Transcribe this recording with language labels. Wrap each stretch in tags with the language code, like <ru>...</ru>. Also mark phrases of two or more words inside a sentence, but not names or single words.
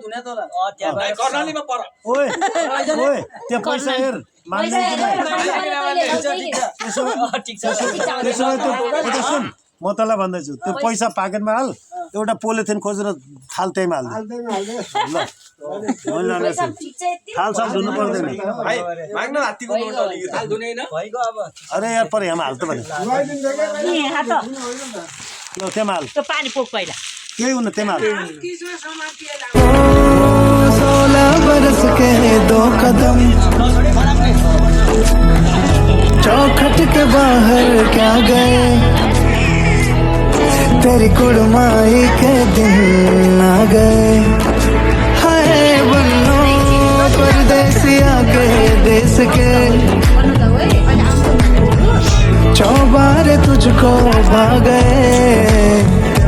<ne>ओए ओए त्यो पैसा हेर मान्ने सुन म तँलाई भन्दैछु त्यो पैसा पाकेटमा हाल एउटा पोलिथिन खोजेर थाल त्यहीमा हाल्नु ल थाल साल धुनु पर्दैन अरे यार पर यहाँ हाल त भने ल त्यहाँ हाल पानी पोक पहिला केही हुन त्यहाँ हाल</ne> <hi>16 बरस के 2 कदम चौखट के बाहर क्या गए तेरी कुड़माई के दिन आ गए हाय बन्नो परदेसी आ गए मुझको भा गए</hi>